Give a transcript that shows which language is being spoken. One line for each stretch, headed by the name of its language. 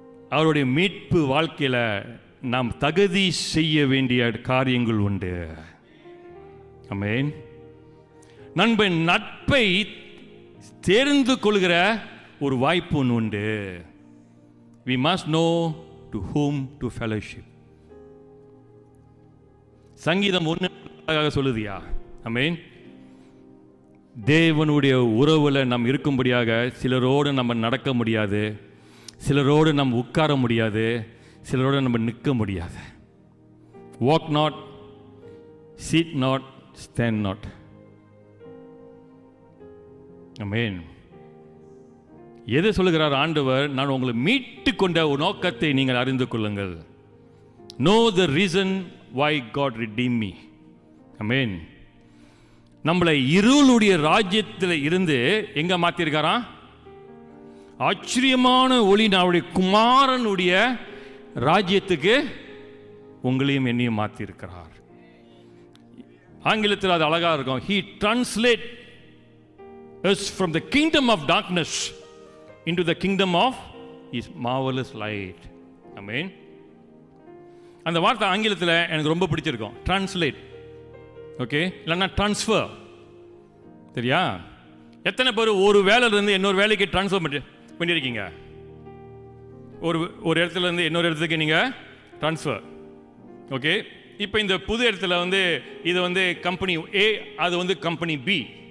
Tamil: அவருடைய மீட்பு வாழ்க்கையில் நாம் தகுதி செய்ய வேண்டிய காரியங்கள் உண்டு. ஆமென். நண்பன் நட்பை தெரிந்து கொள்கிற ஒரு வாய்ப்பு ஒன்று உண்டு.
English: We must know to whom to fellowship.
Tamil: சங்கீதம் 1 சொல்லுதியா? ஆமென். தேவனுடைய உறவுல நாம் இருக்கும்படியாக சிலரோடு நம்ம நடக்க முடியாது, சிலரோடு நம்ம உட்கார முடியாது, சிலரோடு நம்ம நிற்க முடியாது.
English: Walk not, seat not, stand not.
Tamil: ஆமென். எது சொல்லுகிறார் ஆண்டவர்? நான் உங்களை மீட்டு கொண்ட ஒரு நோக்கத்தை நீங்கள் அறிந்து கொள்ளுங்கள்.
English: Know the reason why God redeemed me.
Tamil: ஆமென். நம்மளை இருளுடைய ராஜ்யத்தில் இருந்து எங்க மாத்திருக்காராம்? ஆச்சரியமான ஒளி நம்முடைய குமாரனுடைய ராஜ்யத்துக்கு உங்களையும் என்னையும் மாற்றிருக்கிறார். ஆங்கிலத்தில் அது அழகா இருக்கும்.
English: He translate us from the kingdom of darkness into the kingdom of His marvelous light. Amen.
Tamil: அந்த வார்த்தை ஆங்கிலத்தில் எனக்கு ரொம்ப பிடிச்சிருக்கும். டிரான்ஸ்லேட். ஓகே, இல்லைன்னா டிரான்ஸ்ஃபர். சரியா? எத்தனை பேர் ஒரு வேலையிலேருந்து இன்னொரு வேலைக்கு டிரான்ஸ்ஃபர் பண்ணியிருக்கீங்க? ஒரு இடத்துல இருந்து இன்னொரு இடத்துக்கு நீங்கள் ட்ரான்ஸ்ஃபர். ஓகே, இப்போ இந்த புது இடத்துல வந்து இது வந்து கம்பெனி ஏ, அது வந்து கம்பெனி பி.